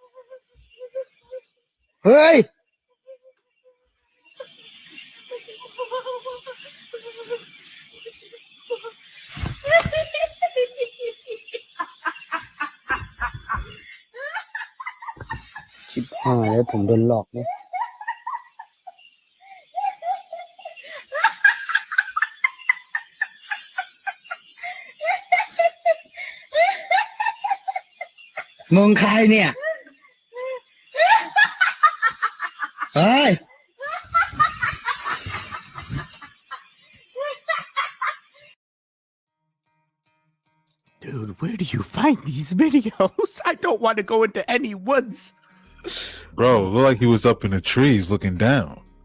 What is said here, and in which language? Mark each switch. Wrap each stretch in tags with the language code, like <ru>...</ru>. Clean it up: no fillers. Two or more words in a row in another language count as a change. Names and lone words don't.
<th>Hoy! Chip หายแล้วผมโดนหลอกเนี่ย มึงใครเนี่ยเฮ้ย</th> <en>Dude, where do you find these videos? I don't want to go into any woods. Bro, it looked like he was up in the trees looking down.</en>